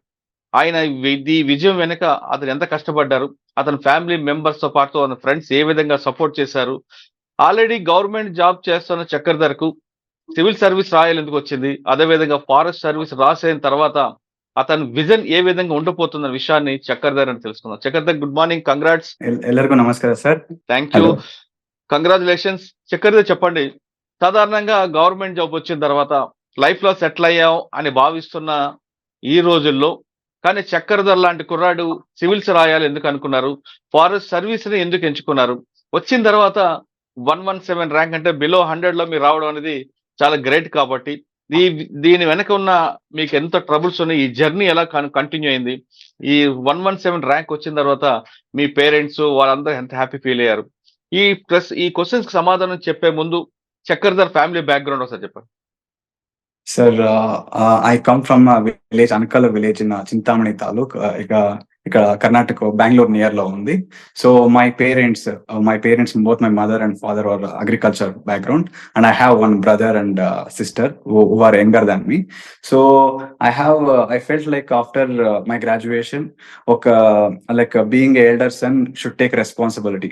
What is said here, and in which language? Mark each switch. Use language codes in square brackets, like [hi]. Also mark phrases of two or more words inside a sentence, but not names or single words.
[te] ఆయన ఈ విజయం వెనుక అతను ఎంత కష్టపడ్డారు, అతని [en] family members [te] తో పాటు అతని ఫ్రెండ్స్ ఏ విధంగా సపోర్ట్ చేశారు, [en] already government job [te] చేస్తున్న చక్రధర్ కు [en] civil service [te] రాయాలెందుకు వచ్చింది, అదేవిధంగా [en] forest service [te] రాసిన తర్వాత అతని విజన్ ఏ విధంగా ఉండబోతున్న విషయాన్ని చక్రధర్ అని తెలుసుకుందాం. చక్రధర్, [en] good morning, [te] కంగ్రాట్స్. [kn] ಎಲ್ಲರಿಗೂ ನಮಸ್ಕಾರ ಸರ್. [en] thank you, congratulations. [te] చక్రధర్ చెప్పండి, సాధారణంగా [en] government job [te] వచ్చిన తర్వాత లైఫ్ లో సెటిల్ అయ్యాం అని భావిస్తున్న ఈ రోజుల్లో కానీ చక్రధర్ లాంటి కుర్రాడు సివిల్స్ రాయాలి ఎందుకు అనుకున్నారు, [en] forest service [te] ని ఎందుకు ఎంచుకున్నారు, వచ్చిన తర్వాత 117 ర్యాంక్ అంటే బిలో 100 లో మీరు రావడం అనేది చాలా గ్రేట్. కాబట్టి దీని వెనక ఉన్న మీకు ఎంత ట్రబుల్స్ ఉన్నాయి, ఈ జర్నీ ఎలా కంటిన్యూ అయింది, ఈ 117 ర్యాంక్ వచ్చిన తర్వాత మీ పేరెంట్స్ వాళ్ళందరూ ఎంత [en] happy feel [te] అయ్యారు, ఈ క్వశ్చన్స్ కి సమాధానం చెప్పే ముందు చక్రధర్ [en] family background [te] ఒకసారి చెప్పండి. [en] Sir, I come from a village, Anakala village in Chintamani Taluk. [te] ఇక్కడ కర్ణాటక బెంగళూరు నియర్ లో ఉంది. [en] so my parents both my mother and father are agriculture background, and I have one brother and sister who are younger than me. So I felt like after my graduation, being an elder son should take responsibility.